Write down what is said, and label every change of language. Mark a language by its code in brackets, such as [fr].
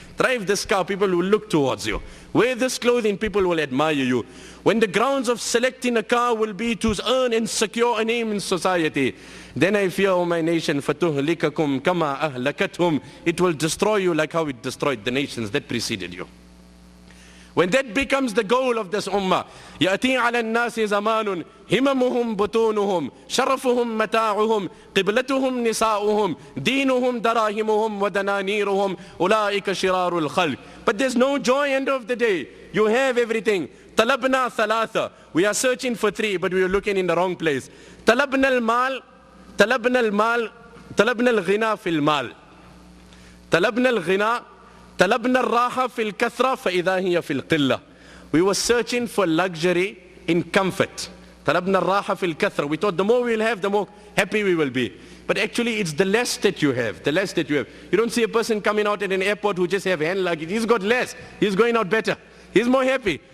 [en] Drive this car, people will look towards you. Wear this clothing, people will admire you. When the grounds of selecting a car will be to earn and secure a name in society, then I fear, O my nation, [ar] فَتُهْلِكَكُمْ كَمَا أَهْلَكَتْهُمْ. [en] It will destroy you like how it destroyed the nations that preceded you. When that becomes the goal of this ummah, [ar] يَأْتِي عَلَى النَّاسِ زَمَانٌ هِمَمُهُمْ بُطُونُهُمْ شَرَفُهُمْ مَتَاعُهُمْ قِبْلَتُهُمْ نِسَاؤُهُمْ دِينُهُمْ دَرَاهِمُهُمْ وَدَنَانِيرُهُمْ أُولَٰئِكَ شِرَارُ الْخَلْقِ. [en] But there's no joy end of the day. You have everything. [ar] طَلَبْنَا ثَلَاثَ. [en] We are searching for three, but we are looking in the wrong place. [ar] طَلَبْنَا الْمَالِ طلبنا المال طلبنا الغنى في المال طلبنا الغنى طلبنا الراحة في الكثرة فإذا هي في القلة. [en] We were searching for luxury in comfort. [ar] طلبنا الراحة في الكثرة. [en] We thought the more we will have, the more happy we will be. But actually it's the less that you have, the less that you have. You don't see a person coming out at an airport who just have hand luggage. He's got less. He's going out better. He's more happy.